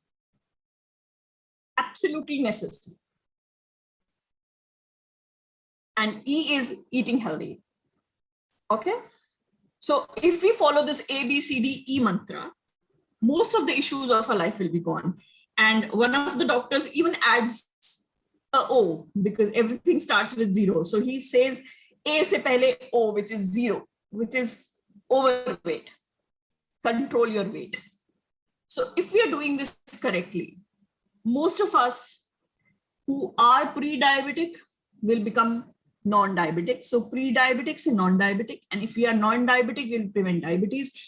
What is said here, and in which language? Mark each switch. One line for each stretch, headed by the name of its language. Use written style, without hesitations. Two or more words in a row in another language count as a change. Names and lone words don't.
English: Absolutely necessary. And E is eating healthy. Okay. So if we follow this ABCDE mantra, most of the issues of our life will be gone. And one of the doctors even adds a O because everything starts with 0. So he says
Hindi: A se pehle O,
English: which is 0, which is overweight. Control your weight. So if we are doing this correctly, most of us who are pre-diabetic will become non-diabetic. So pre-diabetics and non-diabetic. And if we are non-diabetic, we'll prevent diabetes.